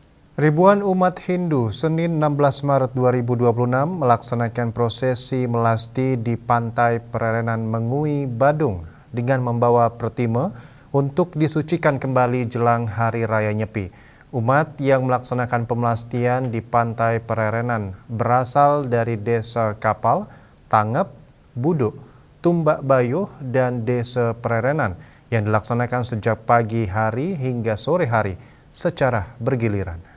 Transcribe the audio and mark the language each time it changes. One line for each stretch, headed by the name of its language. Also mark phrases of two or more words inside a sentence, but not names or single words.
Indonesian: Ribuan umat Hindu Senin 16 Maret 2026 melaksanakan prosesi melasti di Pantai Pererenan Mengui, Badung dengan membawa pertima untuk disucikan kembali jelang Hari Raya Nyepi. Umat yang melaksanakan pemelastian di Pantai Pererenan berasal dari Desa Kapal, Tangep, Buduk, Tumbak Bayuh, dan Desa Pererenan yang dilaksanakan sejak pagi hari hingga sore hari secara bergiliran.